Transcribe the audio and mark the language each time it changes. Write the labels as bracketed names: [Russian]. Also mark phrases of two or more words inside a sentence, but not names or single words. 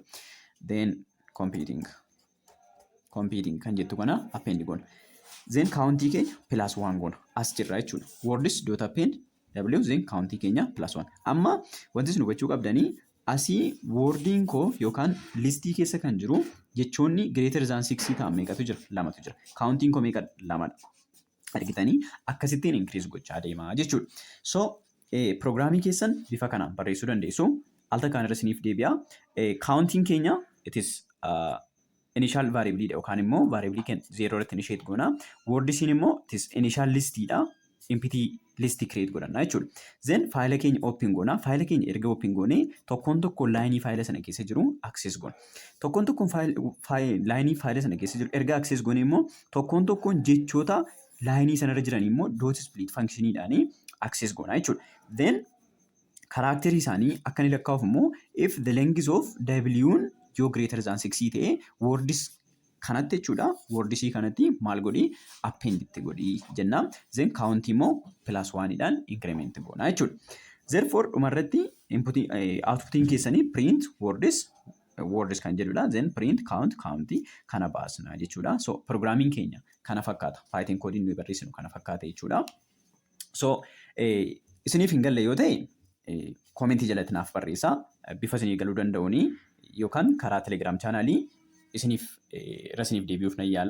[English] Then computing [Oromo] kan jettu kana append goona. [English] Then counting [Oromo] keenya plus 1 goona. As jirra jechuudha. [English] Words dot append w then counting keenya plus 1. [Oromo] Amma wanti isin hubachuu qabdanii asii wordiin koo yookaan listii keessa kan jiru jechoonni [English] greater than 6 [Oromo] ta'an meeqatu jira? 2tu jira. Counting koo meeqa? 2dha. Argitanii akkasittiin increase gochaa deemaa jechuudha. [English] So programming [Oromo] keessan bifa kanaan barreessuu dandeessu. Alta kaan irra isiniif deebi'a. Counting keenya [English] it is initial variable [Oromo] dha yookaan immoo variable keenya 0 irratti initiate goona. Word isiin immoo [English] it is initial list [Oromo] dha. [English] Empty list create [Oromo] godhanna jechuudha. Then faayila keenya open goona. Faayila keenya erga open goonee tokkoon laayinii faayila sana keessa jiru access goona. Tokkoon laayinii faayila sana keessa jiru erga access goonee immoo tokkoon jechoota laayinii sanarra jiran immoo [English] dot split [Oromo] functioniidhaan access goona jechuudha. Then kaaraakterii isaanii akka inni lakkaa'uuf immoo [English] if the length of w [Oromo] yoo [English] greater than 6 [Oromo] ta'e words kanatti jechuudha. Word ishii kanatti maal godhi? Append itti godhi jenna. [English] Then count [Oromo] immoo plus 1dhaan increment goona jechuudha. Therefore dhumarratti outputiin keessanii [English] print words [Oromo] kan jedhudha. [English] Then print count [Oromo] kana baasna jechuudha. [English] So programming [Oromo] keenya kana fakkaata. [English] Python code [Oromo] nuyi barreessinu kana fakkaata jechuudha. So isiniif hin galle yoo ta'e commentii jalatti naaf barreessaa. Bifa isinii galuu danda'uuni yookaan karaa Telegram chaanaalii isiniif deebi'uuf nan yaala.